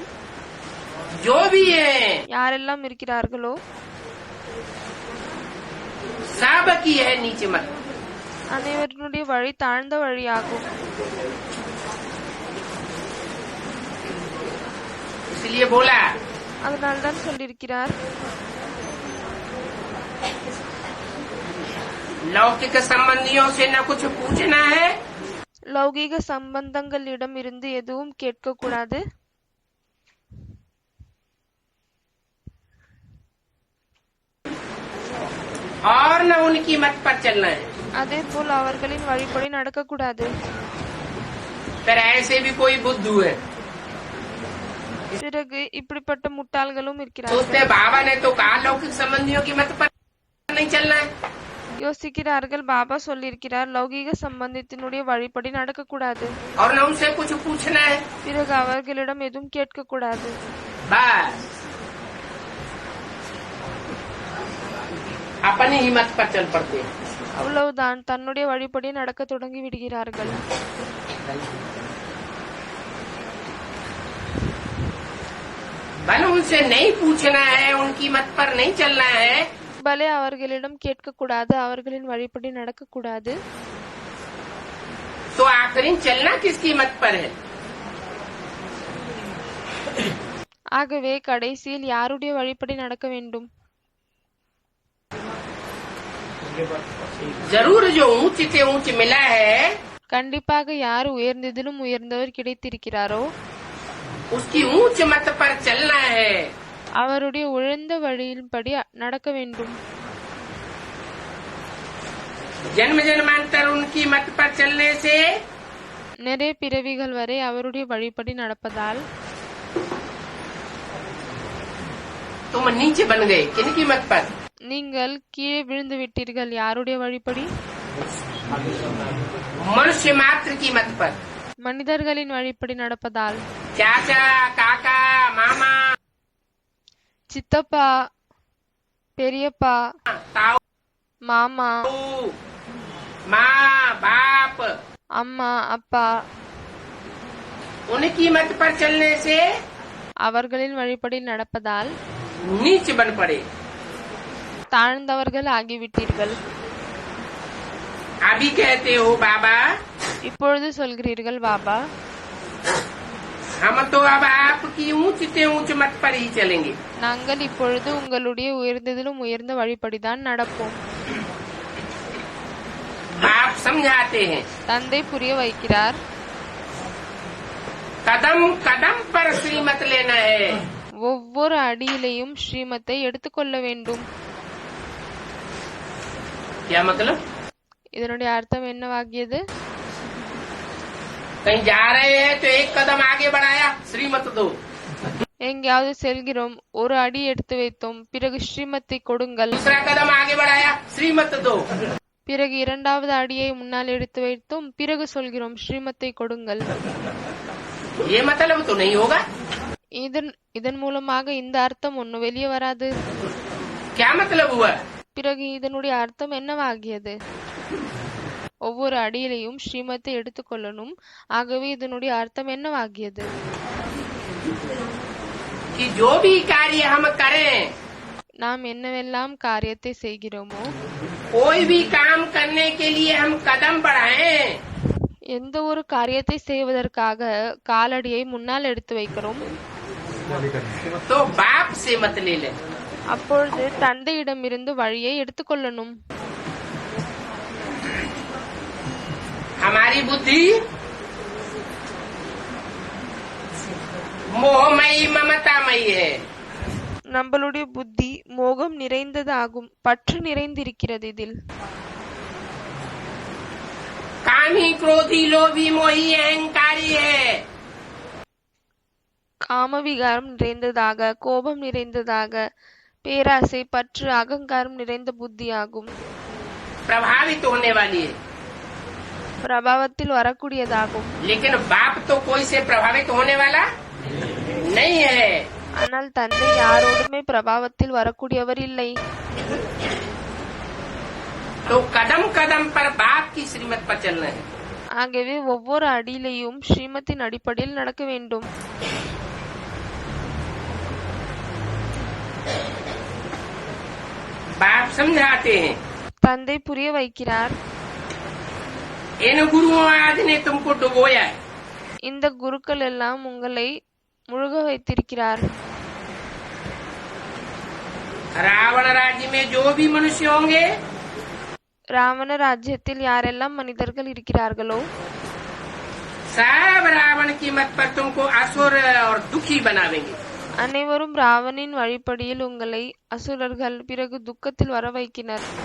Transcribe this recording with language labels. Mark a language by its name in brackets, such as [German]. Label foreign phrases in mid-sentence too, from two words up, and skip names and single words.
[Hindi] जो भी है [Tamil] யாரெல்லாம் இருக்கிறார்களோ [Hindi] सब की है नीचे मत। [Tamil] அனைவருடைய வழி தாழ்ந்த வழியாகும். [Hindi] इसलिए बोला [Tamil] அதனால்தான் சொல்லியிருக்கிறார், [Hindi] लौकिक संबंधियों से न कुछ पूछना है [Tamil] லௌகீக சம்பந்தங்களிடம் இருந்து எதுவும் கேட்க கூடாது. [Hindi] और न उनकी मत पर चलना है। [Tamil] அதே போல் அவர்களின் வழிபடி நடக்கக்கூடாது. [Hindi] फिर ऐसे भी कोई बुद्धू है [Tamil] பிறகு இப்படிப்பட்ட முட்டாள்களும் [Hindi] सोचते [Tamil] இருக்கிறார்கள். [Hindi] बाबा ने तो कहा लौकिक संबंधियों की मत पर नहीं चलना है। [Tamil] யோசிக்கிறார்கள், பாபா சொல்லியிருக்கிறார் லௌகீக சம்பந்தத்தினுடைய வழிபடி நடக்கக்கூடாது. [Hindi] और न उनसे कुछ पूछना है। [Tamil] பிறகு அவர்களிடம் எதுவும் கேட்கக்கூடாது. [Hindi] बस अपनी ही मत पर चल पड़ते हैं। [Tamil] அவ்வளவுதான், தன்னுடைய வழிபடி நடக்க தொடங்கி விடுகிறார்கள். [Hindi] भले उनसे नहीं पूछना है, उनकी मत पर नहीं चलना है, [Tamil] பலே அவர்களிடம் கேட்கக்கூடாது, அவர்களின் வழிபடி நடக்கக்கூடாது. [Hindi] तो आखिरी चलना किसकी मत पर है? [Tamil] ஆகவே கடைசியில் யாருடைய வழிபடி நடக்க வேண்டும்? [Hindi] जरूर जो ऊंच से ऊंच मिला है [Tamil] கண்டிப்பாக யார் உயர்ந்ததிலும் உயர்ந்தவர் கிடைத்திருக்கிறாரோ [Hindi] उसकी ऊंच मत पर चलना है। [Tamil] அவருடைய உயர்ந்த வழியின்படி நடக்க வேண்டும். [Hindi] जन्म जन्मांतर उनकी मत पर चलने से [Tamil] நிறைய பிறவிகள் வரை அவருடைய வழிபடி நடப்பதால் [Hindi] तुम नीचे बन गए। किनकी मत पर? [Tamil] நீங்கள் கீழே விழுந்து விட்டீர்கள். யாருடைய வழிபடி? [Hindi] मनुष्य मात्र की मत पर। [Tamil] மனிதர்களின் வழிபடி நடப்பதால் [Hindi] चाचा काका मामा [Tamil] சித்தப்பா, பெரியப்பா, [Hindi] ताऊ [Tamil] மாமா, [Hindi] माँ बाप [Tamil] அம்மா, அப்பா [Hindi] उनकी मत पर चलने से [Tamil] அவர்களின் வழிபடி நடப்பதால் [Hindi] नीच बन पड़े। [Tamil] தாழ்ந்தவர்கள் ஆகிவிட்டீர்கள். [Hindi] अभी कहते हो बाबा [Tamil] இப்பொழுது சொல்கிறீர்கள், பாபா [Hindi] हम तो अब आपकी ऊंच से ऊंच मत पर ही चलेंगे। [Tamil] நாங்கள் இப்பொழுது உங்களுடைய உயர்ந்ததிலும் உயர்ந்த வழிபடிதான் நடப்போம். [Hindi] आप समझाते हैं [Tamil] தந்தை புரிய வைக்கிறார், [Hindi] कदम कदम पर श्रीमत लेना है। [Tamil] ஒவ்வொரு அடியிலையும் ஸ்ரீமத்தை எடுத்துக்கொள்ள வேண்டும். [Hindi] क्या मतलब? [Tamil] இதனுடைய அர்த்தம் என்னவாகியது? [Hindi] कहीं जा रहे हैं तो एक कदम आगे बढ़ाया श्रीमत दो, [Tamil] எங்கேயாவது செல்கிறோம், ஒரு அடி எடுத்து வைத்தோம், பிறகு ஸ்ரீமத்தை கொடுங்கள். [Hindi] दूसरा कदम आगे बढ़ाया श्रीमत दो। [Tamil] பிறகு இரண்டாவது அடியை முன்னால் எடுத்து வைத்தோம், பிறகு சொல்கிறோம் ஸ்ரீமத்தை கொடுங்கள். [Hindi] ये मतलब तो नहीं होगा। [Tamil] இதன் மூலமாக இந்த அர்த்தம் ஒன்னும் வெளியே வராது. [Hindi] क्या मतलब हुआ? [Tamil] பிறகு இதனுடைய அர்த்தம் என்னவாகியது? ஒவ்வொரு அடியிலையும் ஸ்ரீமத்தை எடுத்துக்கொள்ளணும். ஆகவே இதனுடைய அர்த்தம் என்னவாகியது? [Hindi] कि जो भी कार्य हम करें, [Tamil] நாம் என்னவெல்லாம் காரியத்தை செய்கிறோமோ, [Hindi] कोई भी काम करने के लिए हम कदम बढ़ाएं [Tamil] எந்த ஒரு காரியத்தை செய்வதற்காக காலடியை முன்னால் எடுத்து வைக்கிறோம், [Hindi] तो बाप से मत ले ले। [Tamil] அப்பொழுது தந்தையிடமிருந்து வழியை எடுத்துக்கொள்ளணும். [Hindi] हमारी बुद्धि मोहमयी ममतामयी है। [Tamil] நம்மளுடைய புத்தி மோகம் நிறைந்ததாகும், பற்று நிறைந்திருக்கிறது. இதில் [Hindi] कामी क्रोधी लोभी मोही अहंकारी है। [Tamil] காமவிகாரம் நிறைந்ததாக, கோபம் நிறைந்ததாக, பேராசை, பற்று, அகங்காரம் நிறைந்த புத்தியாகும். [Hindi] प्रभावित होने वाली है। [Tamil] பிரபாவத்தில் வரக்கூடியதாகும். [Hindi] लेकिन बाप तो कोई से प्रभावित होने वाला नहीं है। [Tamil] ஆனால் தந்தை யாரோடுமே பிரபாவத்தில் வரக்கூடியவர் இல்லை. [Hindi] तो कदम कदम पर बाप की श्रीमत पर चलना है। [Tamil] ஆகவே ஒவ்வொரு அடியிலையும் ஸ்ரீமத்தின் அடிப்படையில் நடக்க வேண்டும். [Hindi] बाप समझाते हैं, [Tamil] தந்தை புரிய வைக்கிறார். [Hindi] इन गुरुओं आदि ने तुमको डुबोया है। [Tamil] இந்த குருக்கள் எல்லாம் உங்களை முழுக வைத்திருக்கிறார். [Hindi] रावण राज्य में जो भी मनुष्य होंगे [Tamil] ராவண ராஜ்யத்தில் யாரெல்லாம் மனிதர்கள் இருக்கிறார்களோ [Hindi] सब रावण की मत पर तुमको असुर और दुखी बनावेंगे। [Tamil] அனைவரும் ராவணின் வழிப்படியில் உங்களை அசுரர்கள் பிறகு துக்கத்தில் வர வைக்கினர்.